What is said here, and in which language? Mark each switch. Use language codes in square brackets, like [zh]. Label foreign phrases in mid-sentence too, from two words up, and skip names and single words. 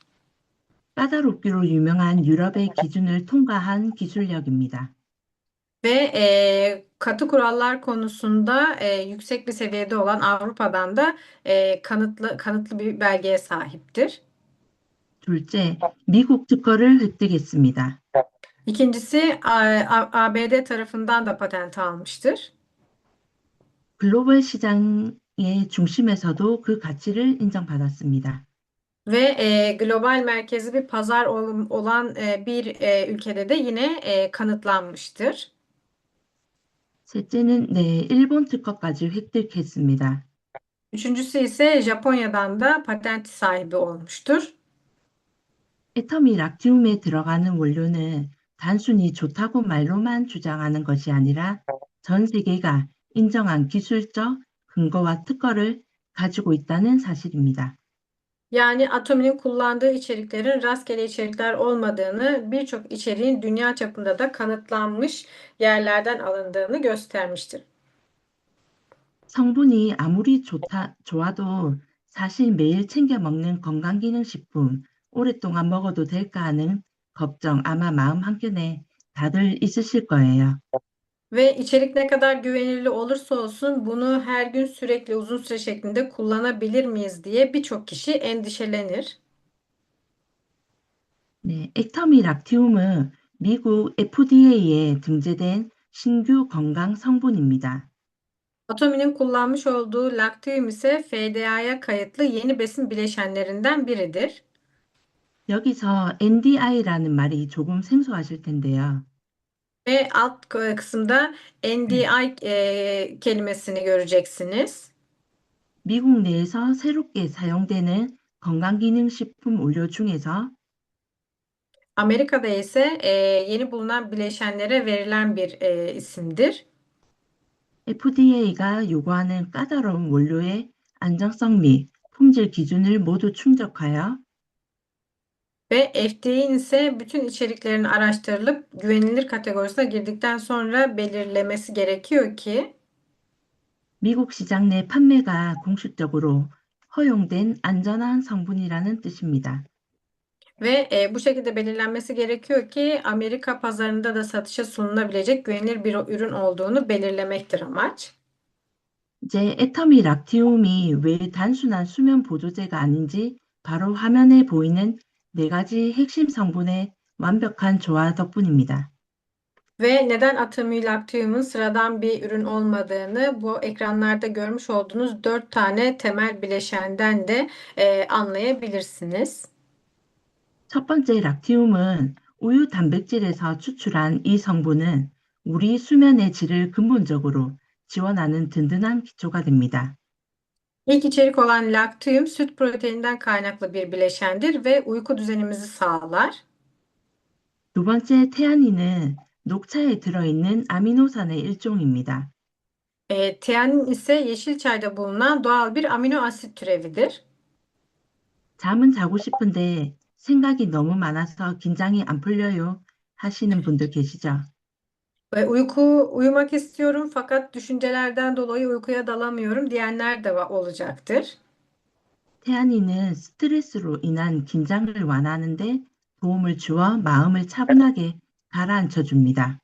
[ko] 까다롭기로 유명한 유럽의 기준을 통과한 기술력입니다. [tr] Ve katı kurallar konusunda yüksek bir seviyede olan Avrupa'dan da kanıtlı bir belgeye sahiptir. [ko] 둘째, 미국 특허를 획득했습니다. [tr] İkincisi ABD tarafından da patent almıştır. [ko] 글로벌 시장의 중심에서도 그 가치를 인정받았습니다. [tr] Ve global merkezi bir pazar olan bir ülkede de yine kanıtlanmıştır. [ko] 셋째는 일본 특허까지 획득했습니다. [tr] Üçüncüsü ise Japonya'dan da patent sahibi olmuştur. [ko] 애터미 락티움에 들어가는 원료는 단순히 좋다고 말로만 주장하는 것이 아니라 전 세계가 인정한 기술적 근거와 특허를 가지고 있다는 사실입니다. [tr] Yani Atomi'nin kullandığı içeriklerin rastgele içerikler olmadığını, birçok içeriğin dünya çapında da kanıtlanmış yerlerden alındığını göstermiştir. [ko] 성분이 아무리 좋아도 사실 매일 챙겨 먹는 건강기능식품 오랫동안 먹어도 될까 하는 걱정 아마 마음 한켠에 다들 있으실 거예요. [tr] Ve içerik ne kadar güvenilir olursa olsun bunu her gün sürekli uzun süre şeklinde kullanabilir miyiz diye birçok kişi endişelenir. [ko] 네, 액터미 락티움은 미국 FDA에 등재된 신규 건강 성분입니다. [tr] Atomi'nin kullanmış olduğu laktiyum ise FDA'ya kayıtlı yeni besin bileşenlerinden biridir. [ko] 여기서 NDI라는 말이 조금 생소하실 텐데요. [tr] Ve alt kısımda NDI kelimesini göreceksiniz. [ko] 미국 내에서 새롭게 사용되는 건강기능식품 원료 중에서 [tr] Amerika'da ise yeni bulunan bileşenlere verilen bir isimdir. [ko] FDA가 요구하는 까다로운 원료의 안정성 및 품질 기준을 모두 충족하여 [tr] Ve FDA'nin ise bütün içeriklerin araştırılıp güvenilir kategorisine girdikten sonra belirlemesi gerekiyor ki [ko] 미국 시장 내 판매가 공식적으로 허용된 안전한 성분이라는 뜻입니다. [tr] ve bu şekilde belirlenmesi gerekiyor ki Amerika pazarında da satışa sunulabilecek güvenilir bir ürün olduğunu belirlemektir amaç. [ko] 이제 애터미 락티움이 왜 단순한 수면 보조제가 아닌지 바로 화면에 보이는 네 가지 핵심 성분의 완벽한 조화 덕분입니다. [tr] Ve neden Atamilactium'un sıradan bir ürün olmadığını bu ekranlarda görmüş olduğunuz 4 tane temel bileşenden de anlayabilirsiniz. [ko] 첫 번째 락티움은 우유 단백질에서 추출한 이 성분은 우리 수면의 질을 근본적으로 지원하는 든든한 기초가 됩니다. [tr] İlk içerik olan laktium süt proteininden kaynaklı bir bileşendir ve uyku düzenimizi sağlar. [ko] 두 번째 태아닌은 녹차에 들어있는 아미노산의 일종입니다. [tr] Tianin ise yeşil çayda bulunan doğal bir amino asit türevidir. [ko] 잠은 자고 싶은데 생각이 너무 많아서 긴장이 안 풀려요 하시는 분들 계시죠? [tr] Ve uyumak istiyorum fakat düşüncelerden dolayı uykuya dalamıyorum diyenler de olacaktır. [ko] 태아닌은 스트레스로 인한 긴장을 완화하는 데 도움을 주어 마음을 차분하게 가라앉혀 줍니다.